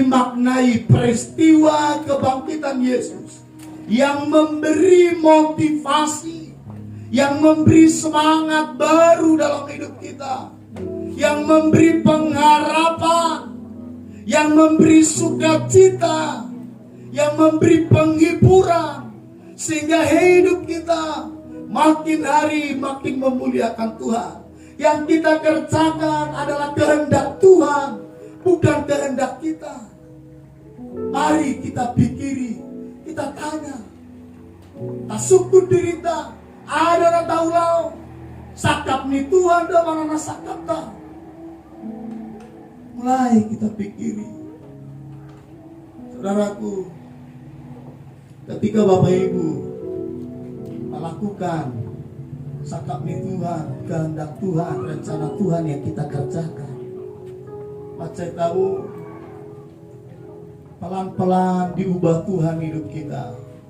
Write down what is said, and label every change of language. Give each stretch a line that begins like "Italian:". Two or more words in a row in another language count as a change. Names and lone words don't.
Indonesian: maknai peristiwa kebangkitan Yesus yang memberi motivasi, yang memberi semangat baru dalam hidup kita, yang memberi pengharapan, yang memberi sukacita, yang memberi penghiburan, sehingga hidup kita makin hari makin memuliakan Tuhan. Yang kita kerjakan adalah kehendak Tuhan, bukan kehendak kita. Mari kita pikiri, kita tanya,
Batak Toba: tasukun dirita, ada na taulau, sakap ni Tuhan dah mana na sakap ta.
Indonesian: Mulai kita pikiri, saudaraku, ketika Bapak Ibu melakukan
Batak Toba: sakap ni Tuhan,
Indonesian: kehendak Tuhan, rencana Tuhan yang kita kerjakan, macam tahu pelan-pelan diubah Tuhan hidup kita.